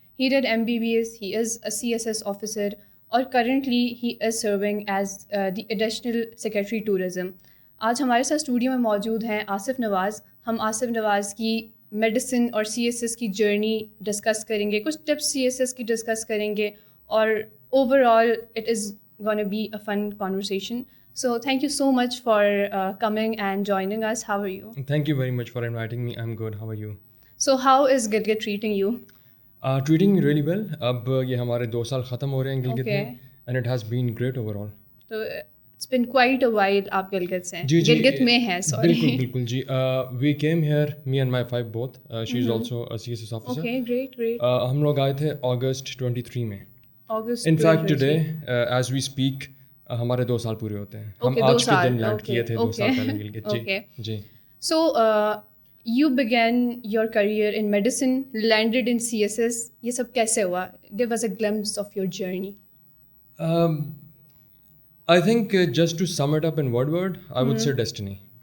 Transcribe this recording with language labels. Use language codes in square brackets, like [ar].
[en] He did MBBS, he is a CSS officer اور currently he is serving as the additional secretary tourism. [ur] آج ہمارے ساتھ studio میں موجود ہیں آصف نواز. ہم آصف نواز کی میڈیسن اور CSS کی جرنی ڈسکس کریں گے, کچھ ٹپس CSS کی ڈسکس کریں گے, اور [en] Overall it is gonna be a fun conversation. So thank you so much for coming and joining us. How are you? Thank you very much for inviting me. I'm good. How are you? So how is Gilgit treating you? Treating me really well. [ur] اب یہ ہمارے 2 سال ختم ہو رہے ہیں گلگت میں, [en] and it has been great overall. So it's been quite a while [ur] آپ گلگت سے ہیں. گلگت میں ہیں, sorry. بالکل جی. [en] We came here, me and my wife both. She is also a CSS officer. Okay, great. [ur] ہم لوگ آئے تھے August 23 میں. [en] August. In fact today, as we speak, [ur] ہمارے 2 سال پورے ہوتے ہیں. ہم آج کے دن لینڈ کیے تھے 2 سال پہلے گلگت. جی. [en] So you began your career in medicine, landed in CSS. [ur] یہ سب کیسے ہوا? [en] Give us a glimpse of your journey. I think just to sum it up in one word, I would say destiny.